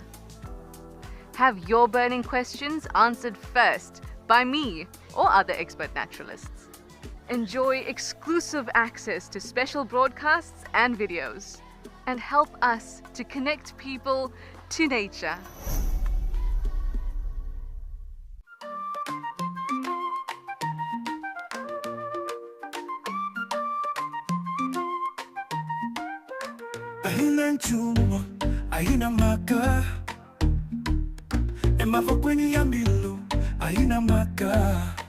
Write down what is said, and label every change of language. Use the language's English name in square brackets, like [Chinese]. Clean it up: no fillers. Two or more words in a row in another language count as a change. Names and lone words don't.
[English] Have your burning questions answered first by me or other expert naturalists. Enjoy exclusive access to special broadcasts and videos, and help us to connect people to nature. [Tsonga] Ahina nchumo, ahina maka. Emavokweni ya milu, ahina maka.